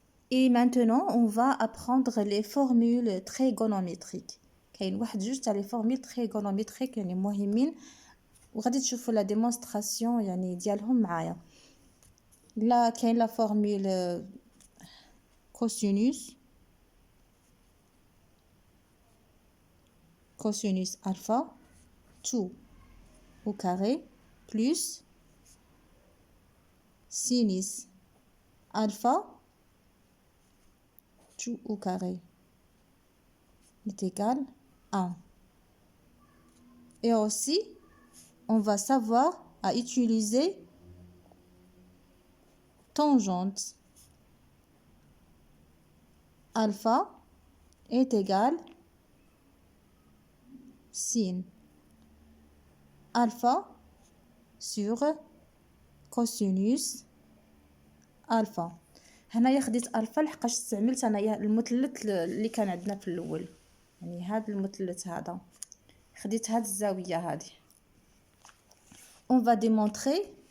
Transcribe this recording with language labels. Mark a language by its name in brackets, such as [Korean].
[French] Et maintenant, on va apprendre les formules trigonométriques. [Arabic] كاين جوج تاع [French] les formules trigonométriques [Arabic] يعني مهمين، وغادي تشوفوا لا ديمونستراسيون يعني ديالهم معايا. لا كاين لا فورمول [French] cosinus alpha tout au carré plus sinus alpha tout au carré est égal à 1. Et aussi, on va savoir à utiliser tangente alpha est égal sin alpha sur cosinus alpha. [Arabic] هنايا خديت الفا لحقاش استعملت انايا المثلث اللي كان عندنا في الاول، يعني هذا المثلث هذا خديت هاد الزاويه هذه. [French] On va démontrer